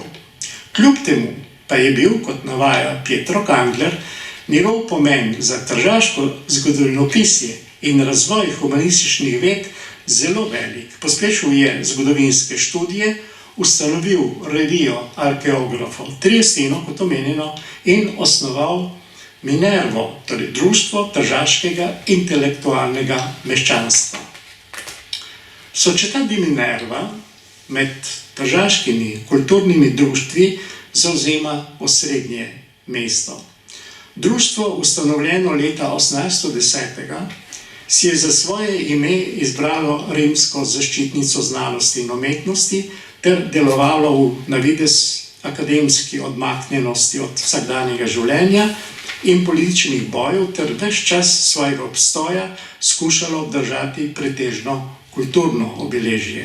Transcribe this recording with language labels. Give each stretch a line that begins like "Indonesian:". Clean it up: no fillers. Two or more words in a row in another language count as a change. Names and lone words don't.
Slovenian: Kljub temu pa je bil, kot navaja Pietro Kangler, njegov pomen za tržaško zgodovinopisje in razvoj humanističnih ved zelo velik. Pospešil je zgodovinske študije, ustanovil revijo arkeografov Triestino, kot omenjeno, in osnoval Minervo, torej društvo tržaškega intelektualnega meščanstva. Società di Minerva med tržaškimi kulturnimi društvi zavzema osrednje mesto. Društvo, ustanovljeno leta 1810, si je za svoje ime izbralo rimsko zaščitnico znanosti in umetnosti ter delovalo v navidez akademski odmaknjenosti od vsakdanjega življenja in političnih bojev ter ves čas svojega obstoja skušalo obdržati pretežno kulturno obeležje.